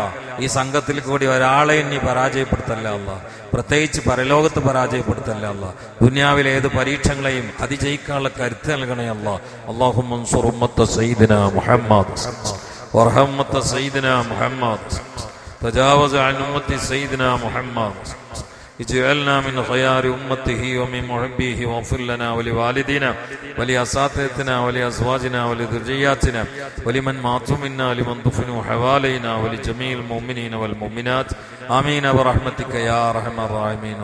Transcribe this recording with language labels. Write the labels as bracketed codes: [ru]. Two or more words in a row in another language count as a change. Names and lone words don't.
[ml] ഈ സംഘത്തിൽ കൂടി ഒരാളെയും നീ പരാജയപ്പെടുത്തല്ല അല്ലാ. പ്രത്യേകിച്ച് പരലോകത്ത് പരാജയപ്പെടുത്തല്ല അല്ലാ. ദുനിയാവിലെ ഏത് പരീക്ഷകളെയും അതിജയിക്കാനുള്ള കരുത്ത് നൽകണേ അല്ലാ. [ar] اللهم انصر أمة سيدنا محمد وارحم أمة سيدنا محمد تجاوز عن أمة سيدنا محمد اجعلنا من خيار أمته ومن محبيه واغفر لنا ولوالدينا ولأساتذتنا ولأزواجنا ولذرياتنا ولمن ماتوا منا ولمن دفنوا حوالينا ولجميع المؤمنين والمؤمنات آمين برحمتك يا أرحم الراحمين.